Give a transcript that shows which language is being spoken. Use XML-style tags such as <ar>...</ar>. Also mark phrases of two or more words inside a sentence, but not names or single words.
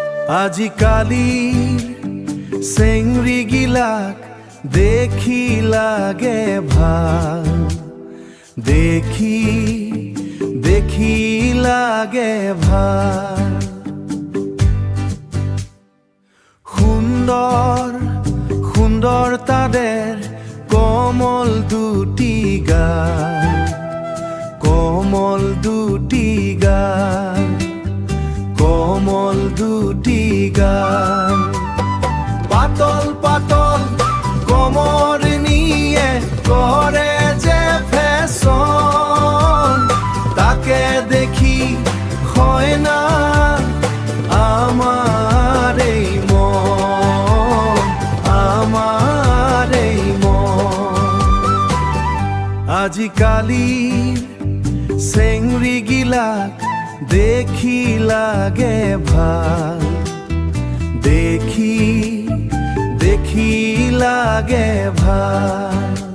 <as>আজিকালিৰ চেংৰিগিলাক দেখি লাগে ভাল, দেখি দেখি লাগে ভাল।</as> <bn>সুন্দৰ সুন্দৰ তাদের কোমল দুটি গাল, কোমল দুটি গাল, কোমল দুটি গাল। পাতল পাতল কোমর নিয়ে করে যে ফ্যাশন, তাকে দেখি হয় না আমার এই মন, আমার এই মন।</bn> <as>আজিকালিৰ চেংৰিগিলাক দেখি লাগে ভাল, দেখি দেখি লাগে ভাল।</as>